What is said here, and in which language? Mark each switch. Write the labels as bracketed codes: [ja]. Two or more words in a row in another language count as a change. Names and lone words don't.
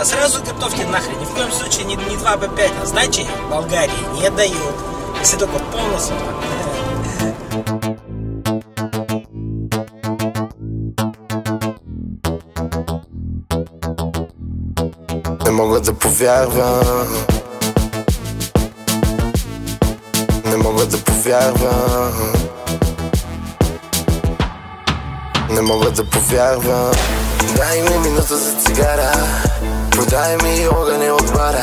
[ru] Сразу готовьте нахрен. Ни в коем случае не 2 по 5. А сдачи в Болгарии не дают. Если только полностью. [bg] Не мога да повярвам. Не мога да повярвам. Не мога да повярвам. Дай ми минута за цигара. Продай ми огъня от бара.